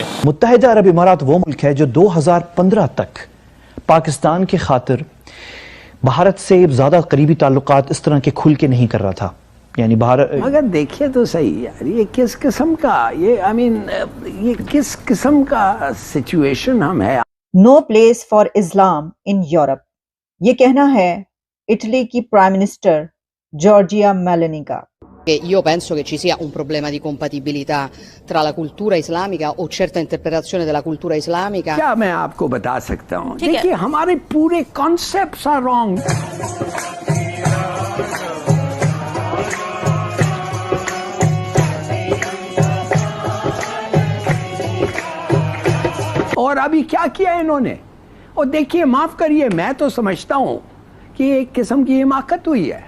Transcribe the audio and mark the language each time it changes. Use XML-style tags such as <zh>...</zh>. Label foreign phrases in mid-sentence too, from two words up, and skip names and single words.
<ur>متحدہ عرب امارات وہ ملک ہے جو 2015 تک پاکستان کی خاطر بھارت سے زیادہ قریبی تعلقات اس طرح کے کھل کے نہیں کر رہا تھا. یعنی بھارت اگر دیکھیے تو صحیح یار، یہ کس قسم کا یہ کس قسم کا سچویشن ہم ہے.</ur> <en>No place for Islam in Europe,</en> <ur>یہ کہنا ہے اٹلی کی</ur> <en>prime minister</en> <ur>Giorgia Meloni का।</ur> <it>Io penso che ci sia un problema di compatibilità tra la cultura islamica o certa interpretazione della cultura islamica।</it> <ur>کیا میں آپ کو بتا سکتا ہوں، دیکھیے ہمارے پورے</ur> <en>concepts are wrong.</en> <ur>اور ابھی کیا کیا انہوں نے، اور دیکھیے معاف کریے، میں تو سمجھتا ہوں کہ ایک قسم کی حماقت ہوئی ہے.</ur>